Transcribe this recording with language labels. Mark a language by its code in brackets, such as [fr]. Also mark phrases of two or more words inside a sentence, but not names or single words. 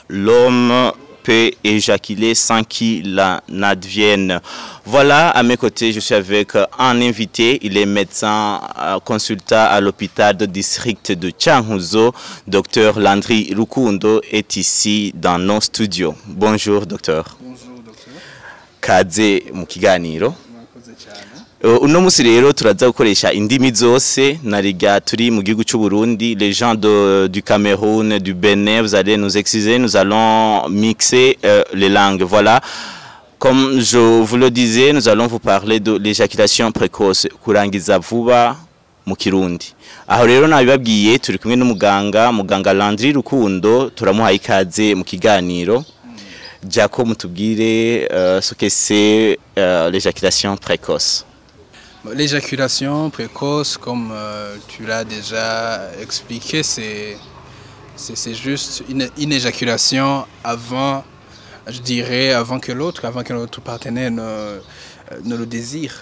[fr] L'homme peut éjaculer sans qu'il en advienne. Voilà, à mes côtés, je suis avec un invité. Il est médecin consultant à l'hôpital de district de Cankuzo. Dr Landry Rukundo est ici dans nos studios. Bonjour, docteur. Bonjour, docteur. [rn] Kaze mu kiganiro. Uno musi rero turaza gukoresha indimi zose nariga turi mu gihugu cy'u Burundi, [fr] les gens du Cameroun, du Bénin, vous allez nous excuser, nous allons mixer les langues. Voilà. Comme je vous le disais, nous allons vous parler de l'éjaculation précoce, [rn] kurangiza vuba mu Kirundi. Aho rero nabibabwiye turi kumwe n'umuganga, muganga Landry Rukundo, turamuha ikaze mu kiganiro. Jako mutubwire [fr] ce que c'est l'éjaculation précoce. L'éjaculation précoce, comme tu l'as déjà expliqué, c'est juste une éjaculation avant, je dirais, avant que l'autre partenaire ne le désire.